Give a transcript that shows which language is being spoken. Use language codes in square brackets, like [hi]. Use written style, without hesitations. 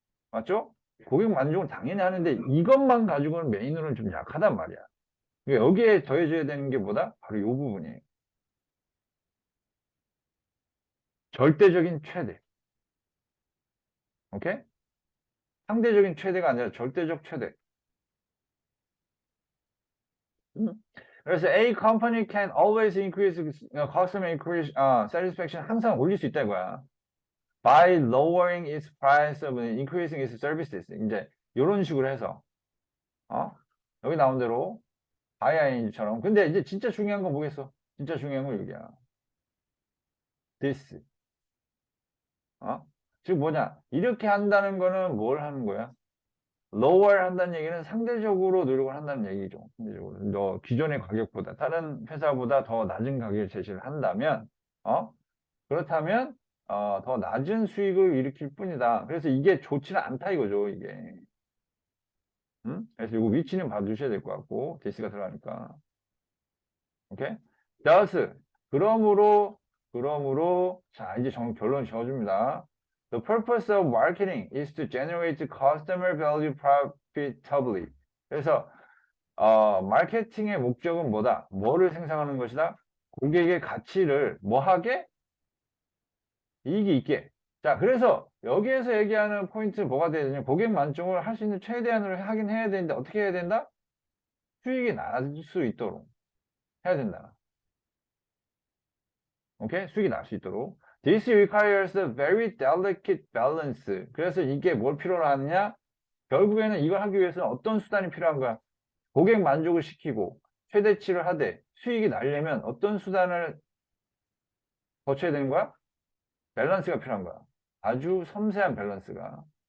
[ko] 맞죠? 고객 만족은 당연히 하는데 이것만 가지고는 메인으로는 좀 약하단 말이야. 그러니까 여기에 더해져야 되는 게 뭐다? 바로 이 부분이에요. 절대적인 최대. 오케이? 상대적인 최대가 아니라 절대적 최대. [en] 그래서 A company can always increase customer increase, satisfaction [ko] 항상 올릴 수 있다 이거야. [en] By lowering its price of increasing its services. [ko] 이제 이런 식으로 해서 여기 나온 대로 IING처럼. 근데 이제 진짜 중요한 건 뭐겠어? 진짜 중요한 건 여기야. this. 즉 뭐냐? 이렇게 한다는 거는 뭘 하는 거야? lower 한다는 얘기는 상대적으로 노력을 한다는 얘기죠. 상대적으로. 너 기존의 가격보다 다른 회사보다 더 낮은 가격을 제시를 한다면 그렇다면 더 낮은 수익을 일으킬 뿐이다. 그래서 이게 좋지는 않다 이거죠, 이게. 그래서 이거 위치는 봐주셔야 될 것 같고 this가 들어가니까. 오케이? thus 그러므로 자 이제 결론 지어줍니다. [en] The purpose of marketing is to generate customer value profitably. [ko] 그래서 마케팅의 목적은 뭐다? 뭐를 생산하는 것이다? 고객의 가치를 뭐하게? 이익이 있게. 자, 그래서 여기에서 얘기하는 포인트는 뭐가 돼야 되냐? 고객 만족을 할 수 있는 최대한으로 하긴 해야 되는데 어떻게 해야 된다? 수익이 낮을 수 있도록 해야 된다. 오케이? 수익이 날 수 있도록. [en] This requires a very delicate balance. [ko] 그래서 이게 뭘 필요로 하느냐? 결국에는 이걸 하기 위해서는 어떤 수단이 필요한 거야? 고객 만족을 시키고 최대치를 하되 수익이 나려면 어떤 수단을 거쳐야 되는 거야? 밸런스가 필요한 거야. 아주 섬세한 밸런스가.